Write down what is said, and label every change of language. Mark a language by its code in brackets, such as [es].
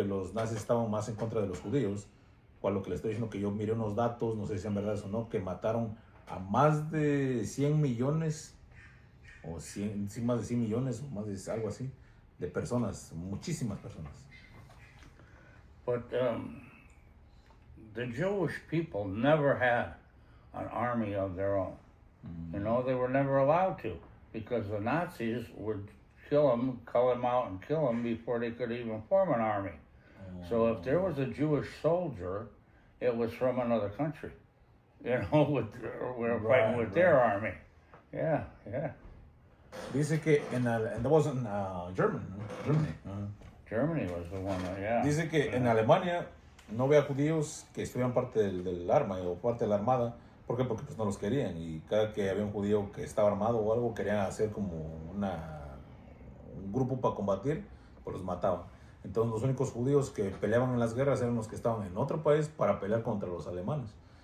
[es] Porque los nazis estaban más en contra de los judíos. Cual lo que le estoy diciendo, que yo miré unos datos, no sé si sean verdades o no, que mataron a más de 100 millones, o sí, más de 100 millones, o más de algo así, de personas, muchísimas personas. [en] But the Jewish people never had an army of their own. You know, they were never allowed to, because the Nazis would kill them, cull them out and kill them before they could even form an army. So if there was a Jewish soldier, it was from another country. You know, we're fighting with their army. Yeah, yeah. [es] Dice que [en] that was in Germany. Germany was the one that, yeah. [es] Dice que en Alemania no había judíos que estuvieran parte del arma o parte de la armada. ¿Por qué? Porque pues no los querían, y cada que había un judío que estaba armado o algo, querían hacer como un grupo para combatir, pues los mataban. Entonces los únicos judíos que peleaban en las guerras eran los que estaban en otro país para pelear contra los alemanes.